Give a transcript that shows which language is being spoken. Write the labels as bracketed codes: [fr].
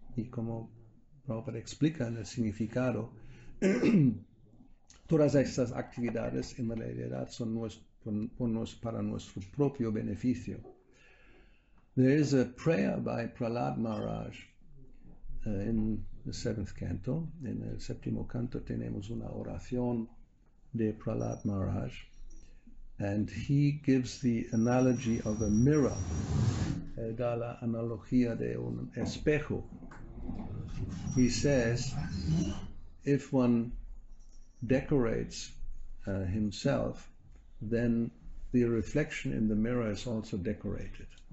[es] Y como Prabhupada explica en el significado, todas estas actividades en realidad son para nuestro propio beneficio. [en] There is a prayer by Prahlad Maharaj in the 7th canto. [es] En el 7º canto tenemos una oración de Prahlad Maharaj, [en] and he gives the analogy of a mirror. [es] Da la analogía de un espejo. [en] He says, if one decorates himself, then the reflection in the mirror is also decorated.